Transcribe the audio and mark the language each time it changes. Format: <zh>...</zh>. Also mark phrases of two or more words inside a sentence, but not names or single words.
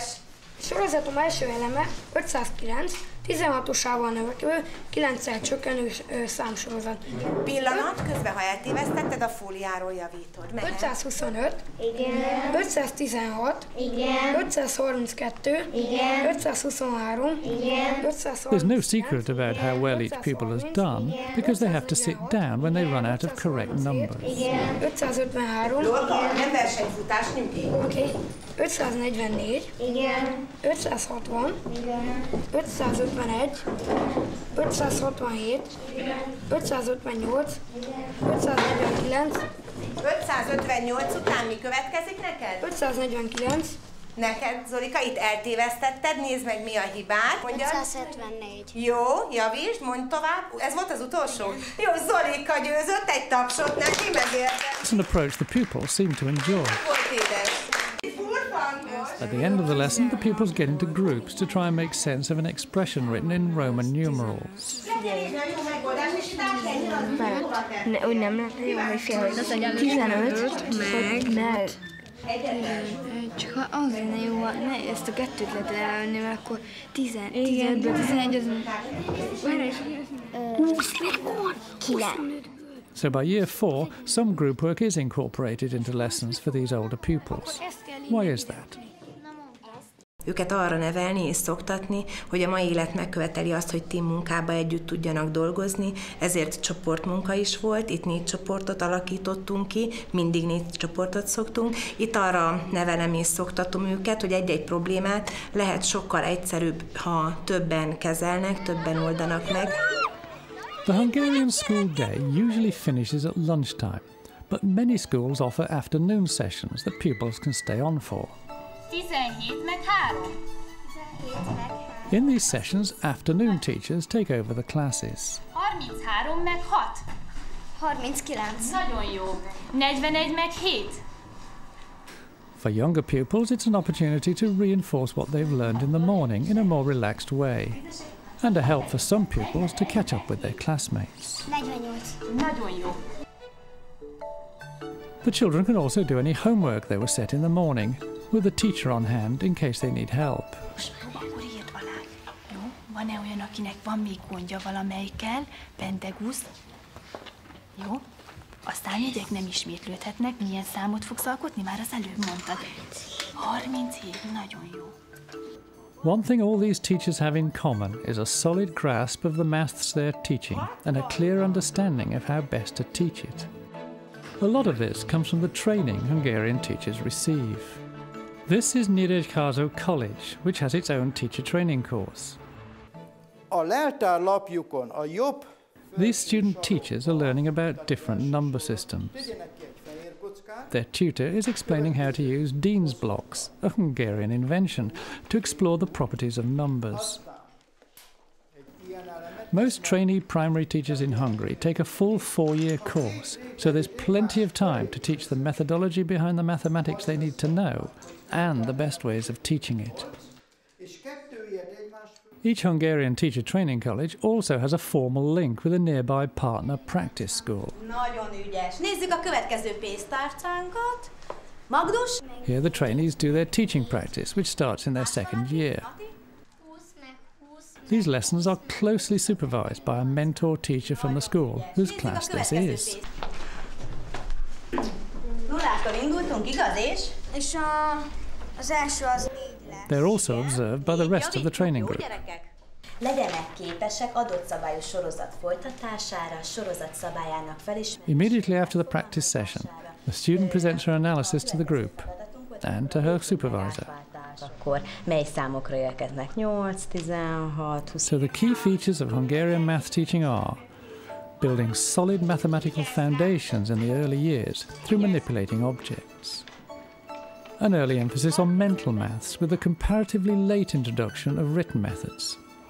<hu>Sorozatom első eleme 509, 16-osával növekvő, 9-szel csökkenő számsorozat. Pillanat, közben ha eltévesztetted, a fóliáról javítod. Mehet. 525, Igen. 516, Igen. 532, Igen. 523, Igen. 539.</hu> <en>There's no secret about how well each pupil has done because they have to sit down when they run out of correct numbers.</en> <hu>553, Lorca, nem versenyfutás, nyugi. oké. 544, Igen. 560, Igen. 551, 567, 558, 549, 558 után mi következik neked? 549, Neked, Zolika, itt eltévesztetted, nézd meg mi a hibád. Mondjad. 574. Jó, javítsd, mondj tovább. Ez volt az utolsó? Jó, Zolika győzött, egy tapsot neki, megérte.</hu> <en>It's an approach the pupils seem to enjoy.</en> <hu>Volt édes. Furfangos.</hu> <en>At the end of the lesson, the pupils get into groups to try and make sense of an expression written in Roman numerals.</en> <hu>Úgy nem lehet jó, hogy fél, hogy 15, meg csak ha az lenne jó, ne ezt a kettőt lehet elvenni, mert akkor 15-ből 11 az...</hu> <en>So by year 4, some group work is incorporated into lessons for these older pupils. Why is that?</en> <hu>Őket arra nevelni és szoktatni, hogy a mai élet megköveteli azt, hogy team munkába együtt tudjanak dolgozni, ezért csoportmunka is volt, itt 4 csoportot alakítottunk ki, mindig 4 csoportot szoktunk. Itt arra nevelem és szoktatom őket, hogy egy-egy problémát lehet sokkal egyszerűbb, ha többen kezelnek, többen oldanak meg.</hu> <en>The Hungarian school day usually finishes at lunchtime, but many schools offer afternoon sessions that pupils can stay on for.</en> <hu>17 meg 3.</hu> <en>In these sessions, afternoon teachers take over the classes.</en> <hu>33 meg 6. 39. Nagyon jó. 41 meg 7.</hu> <en>For younger pupils, it's an opportunity to reinforce what they've learned in the morning in a more relaxed way, and a help for some pupils to catch up with their classmates.</en> <hu>48. Nagyon jó.</hu> <en>The children can also do any homework they were set in the morning, with a teacher on hand in case they need help.</en> <hu>Akkor írd alá. Jó? Van-e olyan, akinek van még gondja valamelyikkel? Pentegusz. Jó? A számjegyek nem ismétlődhetnek. Milyen számot fogsz alkotni? Már az előbb mondtad. 37. Nagyon jó.</hu> <en>One thing all these teachers have in common is a solid grasp of the maths they're teaching and a clear understanding of how best to teach it. A lot of this comes from the training Hungarian teachers receive. This is Nyíregyháza College, which has its own teacher training course.</en> <hu>A leltár lapjukon a jobb.</hu> <en>These student teachers are learning about different number systems. Their tutor is explaining how to use Dean's blocks, a Hungarian invention, to explore the properties of numbers. Most trainee primary teachers in Hungary take a full 4-year course, so there's plenty of time to teach the methodology behind the mathematics they need to know and the best ways of teaching it. Each Hungarian teacher training college also has a formal link with a nearby partner practice school.</en> <hu>Nagyon ügyes. Nézzük a következő pénztárcánkat. Magdus?</hu> <en>Here the trainees do their teaching practice, which starts in their 2nd year. These lessons are closely supervised by a mentor teacher from the school, whose class this is.</en> <hu>Nullától indultunk, igaz és? És az első az 4 lesz.</hu> <en>They're also observed by the rest of the training group.</en> <hu>Legyenek képesek adott szabályú sorozat folytatására, sorozat szabályának felismeréséére.</hu> <en>Immediately after the practice session, the student presents her analysis to the group and to her supervisor.</en> <hu>Akkor mely számokra érkeznek? 8, 16, 20.</hu> <en>So the key features of Hungarian math teaching are building solid mathematical foundations in the early years through manipulating objects. An early emphasis on mental maths with a comparatively late introduction of written methods.</en>